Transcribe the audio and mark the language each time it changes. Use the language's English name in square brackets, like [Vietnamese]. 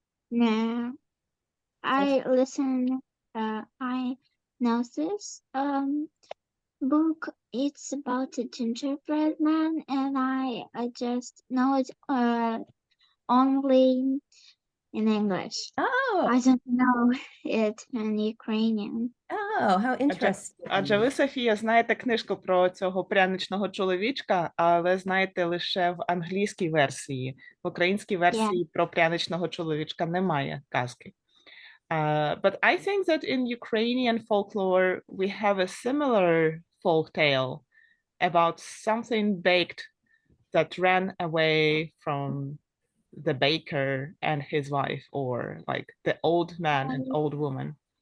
[English] No, I listen. I know this book. It's about a gingerbread man, and I just know it only in English. Oh, I don't know it in Ukrainian. oh, how interesting. [Ukrainian] Адже ви, Софія, знаєте книжку про цього пряничного чоловічка, але знаєте лише в англійській версії. В українській версії про пряничного чоловічка немає казки. [English] But I think that in Ukrainian folklore we have a similar folk tale about something baked that ran away from the baker and his wife, or like the old man and old woman.